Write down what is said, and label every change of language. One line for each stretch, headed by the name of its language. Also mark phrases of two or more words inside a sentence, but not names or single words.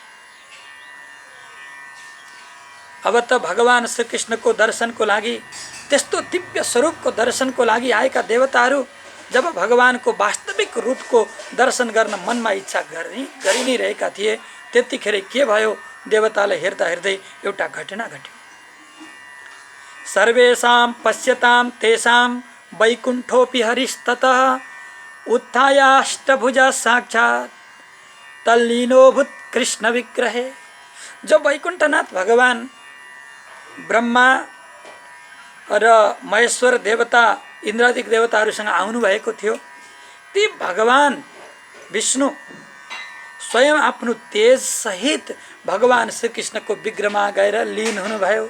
Nepali: अब त भगवान श्रीकृष्णको दर्शनको लागि, त्यस्तो दिव्य स्वरूपको दर्शनको लागि आएका देवताहरू जब भगवानको वास्तविक रूपको दर्शन गर्न मनमा इच्छा गरि नै रहेका थिए, त्यतिखेर के भयो, देवताले हेर्दा हेर्दै एउटा घटना घट्यो।
Sanskrit: सर्वेषां पश्यतां तेषां वैकुण्ठोऽपि हरिस्ततः उत्थायाष्टभुजा साक्षात् तल्लीनोऽभूत् कृष्ण विग्रहे।
Nepali: जो वैकुण्ठनाथ भगवान ब्रह्मा र महेश्वर देवता इन्द्रादिक देवताहरूसँग आउनुभएको थियो, ती भगवान विष्णु स्वयं आफ्नो तेज सहित भगवान श्रीकृष्णको विग्रहमा गएर लीन हुनुभयो।